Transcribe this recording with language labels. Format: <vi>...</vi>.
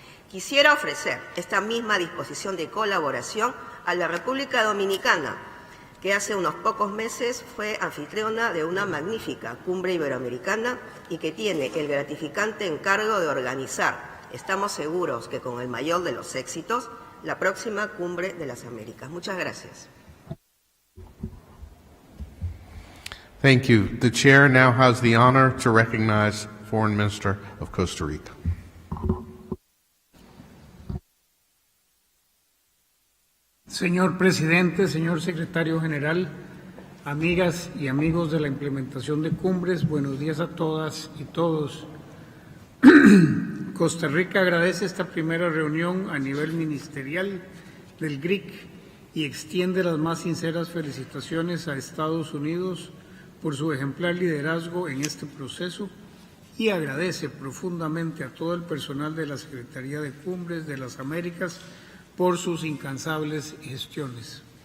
<es>Quisiera ofrecer esta misma disposición de colaboración a la República Dominicana, que hace unos pocos meses fue anfitriona de una magnífica cumbre iberoamericana y que tiene el gratificante encargo de organizar, estamos seguros que con el mayor de los éxitos, la próxima cumbre de las Américas. Muchas gracias.</es> <en>Thank you. The chair now has the honor to recognize Foreign Minister of Costa Rica.</en> <es>Señor Presidente, señor Secretario General, amigas y amigos de la implementación de cumbres, buenos días a todas y todos. Costa Rica agradece esta primera reunión a nivel ministerial del GRIC y extiende las más sinceras felicitaciones a Estados Unidos por su ejemplar liderazgo en este proceso y agradece profundamente a todo el personal de la Secretaría de Cumbres de las Américas por sus incansables gestiones.</es>